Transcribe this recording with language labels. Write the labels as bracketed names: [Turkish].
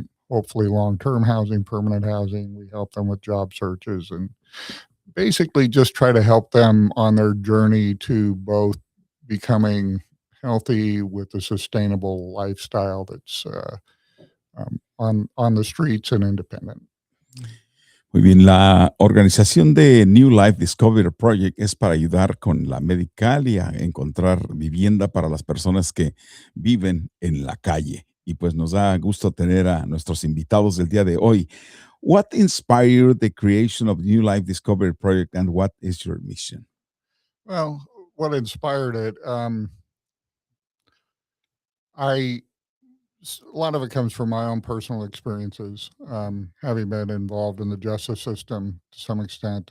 [English] Hopefully long-term housing, permanent housing. We help them with job searches and basically just try to help them on their journey to both becoming healthy with a sustainable lifestyle that's on the streets and independent. [Spanish] Muy bien, la organización de New Life Discovery Project es para ayudar con la Medi-Cal y a encontrar vivienda para las personas que viven en la calle. Y pues nos da gusto tener a nuestros invitados del día de hoy. [English] What inspired the creation of New Life Discovery Project and what is your mission? Well, what inspired it? A lot of it comes from my own personal experiences, having been involved in the justice system to some extent.